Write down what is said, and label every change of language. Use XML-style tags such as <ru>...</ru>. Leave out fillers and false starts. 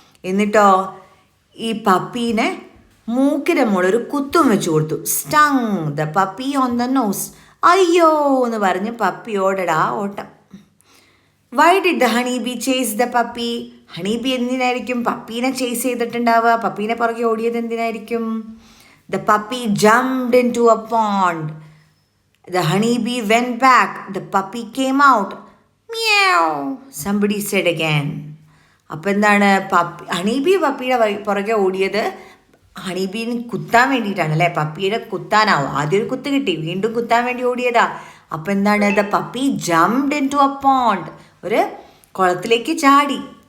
<ml>എന്നിട്ടോ ഈ പപ്പീനെ മൂക്കിൻ്റെ മുകളിൽ ഒരു കുത്തും വെച്ച് കൊടുത്തു.</ml> <en>Stung the puppy on the nose.</en> <ml>അയ്യോ എന്ന് പറഞ്ഞ് പപ്പി ഓടടാ ഓട്ടം.</ml> <en>why did the</en> <ml>honey bee chase the puppy? Honey bee എന്തിനായിരിക്കും പപ്പീനെ ചേസ് ചെയ്തിട്ടുണ്ടാവുക? പപ്പീനെ പുറകെ ഓടിയത് എന്തിനായിരിക്കും?</ml> <en>The puppy jumped into a pond. The honeybee went back. The puppy came out. Meow, somebody said again.</en> <ml>അപ്പം എന്താണ്, ഹണീബി പപ്പിയുടെ പുറകെ ഓടിയത് ഹണീബീന് കുത്താൻ വേണ്ടിയിട്ടാണ് അല്ലേ? പപ്പിയുടെ കുത്താനാവും. ആദ്യം ഒരു കുത്ത് കിട്ടി, വീണ്ടും കുത്താൻ വേണ്ടി ഓടിയതാ. അപ്പം എന്താണ്,</ml> <en>the puppy jumped into a pond,</en> <ml>ഒരു കുളത്തിലേക്ക് ചാടി.</ml>